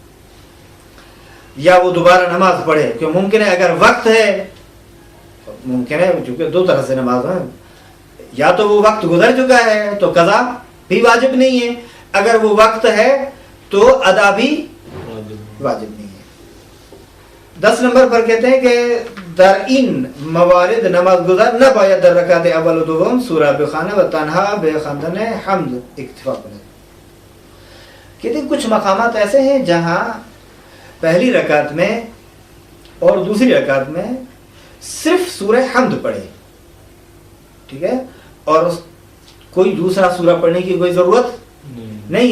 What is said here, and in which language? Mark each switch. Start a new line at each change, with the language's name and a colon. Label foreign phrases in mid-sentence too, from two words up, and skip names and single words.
Urdu: یا وہ دوبارہ نماز پڑھے، کیوں ممکن ہے اگر وقت ہے، ممکن ہے چونکہ 2 طرح سے نماز ہے، یا تو وہ وقت گزر چکا ہے تو قضا بھی واجب نہیں ہے، اگر وہ وقت ہے تو ادا بھی واجب نہیں ہے۔
Persian: 10
Urdu: نمبر پر کہتے ہیں کہ
Persian: در این موارد نماز گزار نہ باید در رکعت اول و دوم سورہ بخواند و تنہا بخواندن حمد اکتفا کرے۔
Urdu: کہتے ہیں کچھ مقامات ایسے ہیں جہاں پہلی رکعت میں اور دوسری رکعت میں صرف سورہ حمد پڑھے، ٹھیک ہے، اور کوئی دوسرا سورہ پڑھنے کی کوئی ضرورت نہیں ہے۔